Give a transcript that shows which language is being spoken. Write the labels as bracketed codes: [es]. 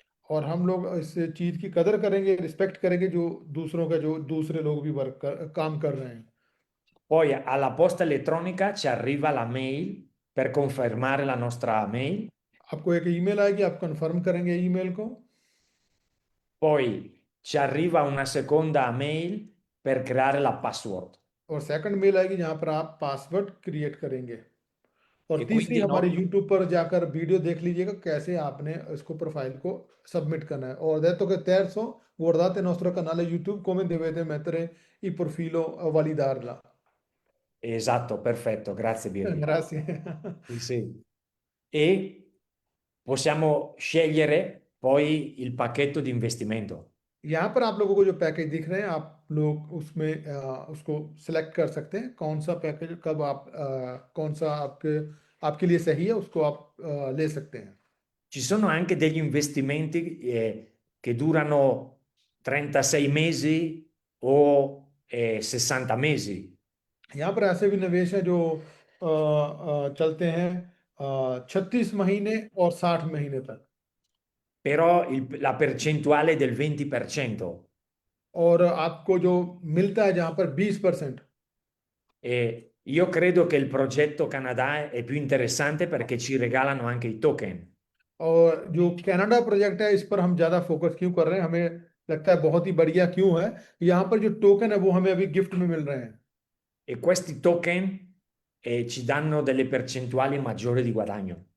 [hi] और हम लोग इस चीज़ की कदर करेंगे, रिस्पेक्ट करेंगे जो दूसरों का, जो दूसरे लोग भी काम कर रहे हैं। [it] Poi alla posta elettronica ci arriva la mail per confermare la nostra mail. [hi] आपको एक ईमेल आएगी, आप कंफर्म करेंगे ईमेल को। [it] Poi ci arriva una seconda mail per creare la password. [hi] और सेकंड मेल आएगी जहां पर आप पासवर्ड क्रिएट करेंगे। और [it] E [hi] तीसरी, [it] quindi [hi] हमारे [it] noi, [hi] यूट्यूब पर जाकर वीडियो देख लीजिएगा कैसे आपने इसको प्रोफाइल को सबमिट करना है। [it] Ho detto che terzo, guardate il nostro canale YouTube come dovete mettere il profilo validarla। esatto, perfetto, grazie Birri. Grazie। Sì, sì. E possiamo scegliere poi il pacchetto di investimento. [hi] यहाँ पर आप लोगों को जो package दिख रहे हैं, आप लोग उसमें उसको सिलेक्ट कर सकते हैं कौन सा पैकेज, कब आप कौन सा आपके लिए सही है, उसको आप ले सकते हैं। [it] Ci sono anche degli investimenti che durano 36 mesi o 60 mesi. [hi] यहाँ पर ऐसे भी निवेश हैं जो चलते हैं 36 महीने और 60 महीने तक। [it] Però la percentuale è del 20%. [hi] और आपको जो मिलता है जहाँ पर 20%। [it] E io credo che il progetto Canada è più interessante perché ci regalano anche i token. [hi] और जो कनाडा प्रोजेक्ट है, इस पर हम ज़्यादा फोकस क्यों कर रहे हैं, हमें लगता है बहुत ही बढ़िया क्यों है। यहाँ पर जो टोकन है वो हमें अभी गिफ्ट में मिल रहे हैं। [it] E questi token ci danno delle percentuali maggiori di guadagno.